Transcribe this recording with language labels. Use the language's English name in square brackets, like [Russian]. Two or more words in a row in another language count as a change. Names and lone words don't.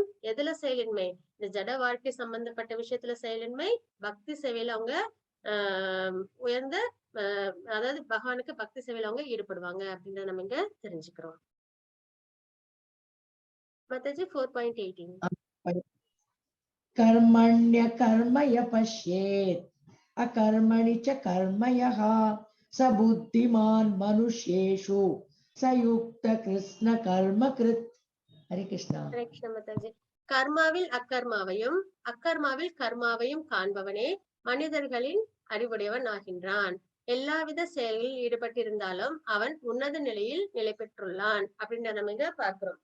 [Tamil] எதுல செயலின்மை? இந்த ஜட வாழ்க்கை சம்பந்தப்பட்ட விஷயத்துல செயலின்மை. பக்தி சேவையில அவங்க உயர்ந்த அதாவது பகவானுக்கு பக்தி சேவையில அவங்க ஈடுபடுவாங்க அப்படின்றத நம்ம இங்க தெரிஞ்சுக்கிறோம். மாதாஜி 4.18. [Sanskrit] कर्मण्य कर्मय पश्येत् अकर्मणि च कर्मयः स बुद्धिमान् मनुष्येषु स युक्त कृष्ण कर्मकृत्. हरे कृष्णा. [Tamil] ஹரே கிருஷ்ண மாதாஜி. கர்மாவில் அக்கர்மாவையும் அக்கர்மாவில் கர்மாவையும் காண்பவனே மனிதர்களின் அறிவுடையவன் ஆகின்றான். எல்லாவித செயல்களில் ஈடுபட்டிருந்தாலும் அவன் உன்னத நிலையில் நிலை பெற்றுள்ளான் அப்படின்றத நம்ம இங்க பார்க்கிறோம்.